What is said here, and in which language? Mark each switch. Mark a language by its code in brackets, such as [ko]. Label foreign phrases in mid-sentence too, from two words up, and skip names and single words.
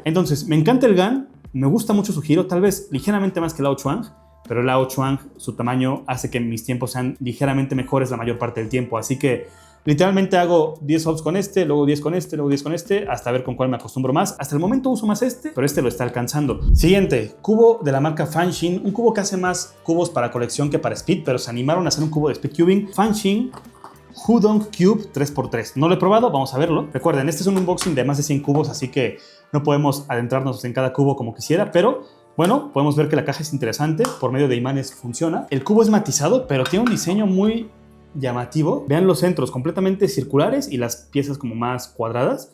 [es] Entonces, me encanta el GAN, me gusta mucho su giro, tal vez ligeramente más que el Ao Chuang, pero el Ao Chuang, su tamaño hace que mis tiempos sean ligeramente mejores la mayor parte del tiempo. Así que literalmente hago 10 hops con este, luego 10 con este, luego 10 con este, hasta ver con cuál me acostumbro más. Hasta el momento uso más este, pero este lo está alcanzando. Siguiente, cubo de la marca Fanshin, un cubo que hace más cubos para colección que para speed, pero se animaron a hacer un cubo de [en] speed cubing. [es] Fanshin Hudong Cube 3x3. No lo he probado, vamos a verlo. Recuerden, este es un unboxing de más de 100 cubos, así que no podemos adentrarnos en cada cubo como quisiera, pero bueno, podemos ver que la caja es interesante, por medio de imanes funciona. El cubo es matizado, pero tiene un diseño muy llamativo. Vean los centros completamente circulares y las piezas como más cuadradas.